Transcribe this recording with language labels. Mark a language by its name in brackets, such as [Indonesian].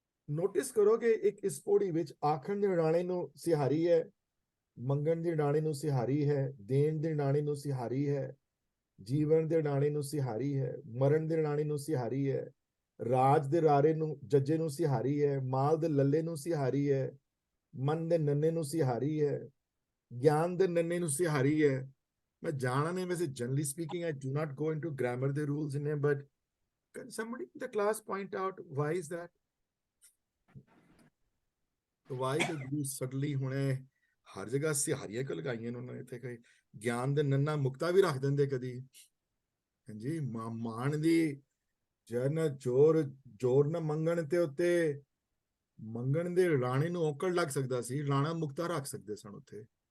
[Punjabi] Notice ਕਰੋ ਕਿ ਇੱਕ ਇਸ ਪੌੜੀ ਵਿੱਚ ਆਖਣ ਦੇ ਡਾਣੇ ਨੂੰ ਸਿਹਾਰੀ ਹੈ, ਮੰਗਣ ਦੇ ਡਾਣੇ ਨੂੰ ਸਿਹਾਰੀ ਹੈ, ਦੇਣ ਦੇ ਡਾਣੇ ਨੂੰ ਸਿਹਾਰੀ ਹੈ, ਜੀਵਨ ਦੇ ਡਾਣੇ ਨੂੰ ਸਿਹਾਰੀ ਹੈ, ਮਰਨ ਦੇ ਡਾਣੇ ਨੂੰ ਸਿਹਾਰੀ ਹੈ, ਰਾਜ ਦੇ ਰਾਰੇ ਨੂੰ, ਜੱਜੇ ਨੂੰ ਸਿਹਾਰੀ ਹੈ, ਮਾਲ ਦੇ ਲੱਲੇ ਨੂੰ ਸਿਹਾਰੀ ਹੈ, ਮਨ ਦੇ ਨੰਨੇ ਨੂੰ ਸਿਹਾਰੀ ਹੈ, ਗਿਆਨ ਦੇ ਨੰਨੇ ਨੂੰ ਸਿਹਾਰੀ ਹੈ। ਮੈਂ ਜਾਣਾ ਨਹੀਂ, ਵੈਸੇ generally speaking, [English] I do not go into grammar the rules in it, but can somebody in the class point out why is that? Why the Guru suddenly [Punjabi] ਹੁਣੇ ਹਰ ਜਗ੍ਹਾ ਸਿਹਾਰੀਆਂ ਕਿਉਂ ਲਗਾਈਆਂ ਨੇ ਉਹਨਾਂ ਨੇ ਇੱਥੇ? ਕੋਈ ਗਿਆਨ ਦੇ ਨੰਨਾ ਮੁਕਤਾ ਵੀ ਰੱਖ ਦਿੰਦੇ ਕਦੀ। ਹਾਂਜੀ, ਮਾਣ ਦੀ ਜਨ ਜ਼ੋਰ ਨਾ ਮੰਗਣ ਤੇ ਉੱਤੇ ਮੰਗਣ ਦੇ ਰਾਣੇ ਨੂੰ ਔਕੜ ਲੱਗ ਸਕਦਾ ਸੀ, ਰਾਣਾ ਮੁਕਤਾ ਰੱਖ ਸਕਦੇ ਸਨ ਉੱਥੇ।